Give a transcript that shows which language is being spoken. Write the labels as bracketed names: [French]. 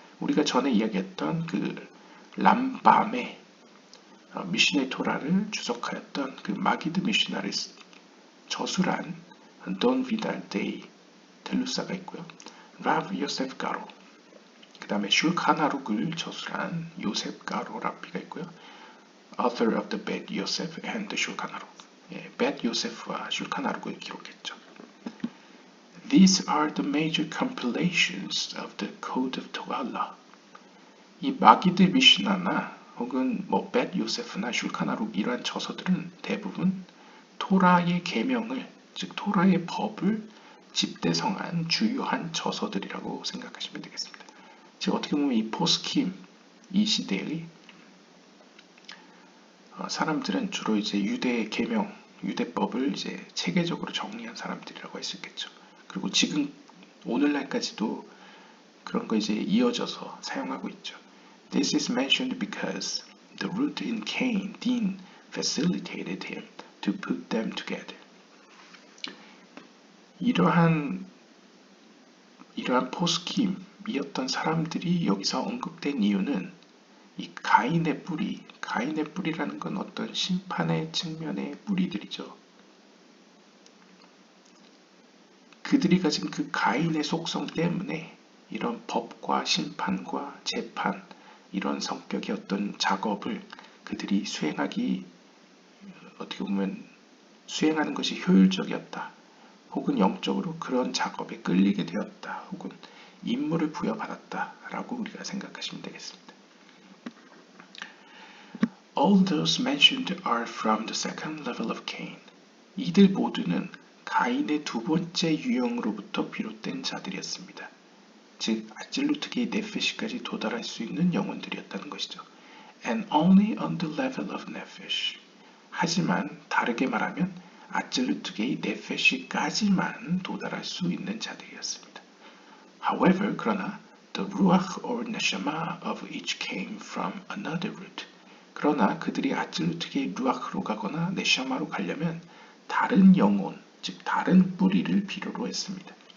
[Korean] 우리가 전에 이야기했던 그 람밤의 미시네 토라를 주석하였던 그 마기드 미시나를 저술한 돈 비달 데이 델루사가 있고요. 라브 요셉 가로, 그 다음에 슐카나룩을 저술한 요셉 가로 랍비가 있고요. [English] Author of the Bet Yosef and the 슐카나룩, Bet [Korean] 요셉과 슐카나룩을 기록했죠. [English] These are the major compilations of the Code of Togarlah. [Korean] 이 마기드 미시나나 혹은 뭐 Bet 요세프나 슐카나룩 이러한 저서들은 대부분 토라의 계명을, 즉 토라의 법을 집대성한 주요한 저서들이라고 생각하시면 되겠습니다. 즉 어떻게 보면 이 포스킴, 이 시대의 사람들은 주로 이제 유대 계명, 유대법을 이제 체계적으로 정리한 사람들이라고 할 수 있겠죠. 그리고 지금 오늘날까지도 그런 거 이제 이어져서 사용하고 있죠. [English] This is mentioned because the root in Cain, Din, facilitated him to put them together. [Korean] 이러한 포스킴이었던 사람들이 여기서 언급된 이유는 이 가인의 뿌리라는 건 어떤 심판의 측면의 뿌리들이죠. 그들이 가진 그 가인의 속성 때문에 이런 법과 심판과 재판, 이런 성격의 어떤 작업을 그들이 어떻게 보면 수행하는 것이 효율적이었다. 혹은 영적으로 그런 작업에 끌리게 되었다. 혹은 임무를 부여받았다라고 우리가 생각하시면 되겠습니다. [English] All those mentioned are from the second level of Cain. [Korean] 이들 모두는 가인의 두 번째 유형으로부터 비롯된 자들이었습니다. 즉 아질루트계의 네페시까지 도달할 수 있는 영혼들이었다는 것이죠. [English] And only on the level of Nefesh. [Korean] 하지만 다르게 말하면 아질루트계의 네페시까지만 도달할 수 있는 자들이었습니다. [English] However, 그러나 the ruach or neshama of each came from another root. [Korean] 그러나 그들이 아찔루트계의 루아흐로 가거나 네샤마로 가려면 다른 영혼, 즉 다른 뿌리를 필요로 했습니다.